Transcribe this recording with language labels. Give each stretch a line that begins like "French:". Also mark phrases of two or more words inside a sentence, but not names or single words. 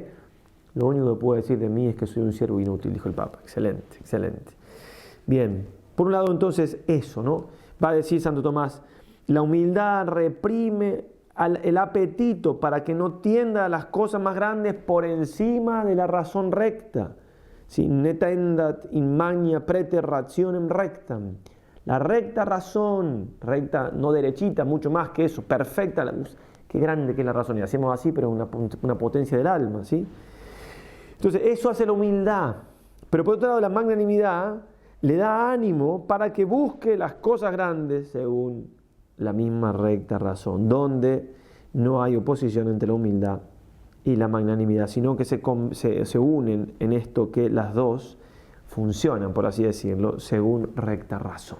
Spanish: Lo único que puede decir de mí es que soy un siervo inútil, dijo el Papa. Excelente, excelente. Bien, por un lado entonces eso, ¿no? Va a decir Santo Tomás, la humildad reprime el apetito para que no tienda a las cosas más grandes por encima de la razón recta.
Latin: Si ne tendat in magna preter rationem rectam.
Spanish: La recta razón, recta, no derechita, mucho más que eso, perfecta. Qué grande que es la razón. Y hacemos así, pero una potencia del alma, ¿sí? Entonces, eso hace la humildad. Pero por otro lado, la magnanimidad le da ánimo para que busque las cosas grandes según la misma recta razón, donde no hay oposición entre la humildad y la magnanimidad, sino que se unen en esto, que las dos funcionan, por así decirlo, según recta razón.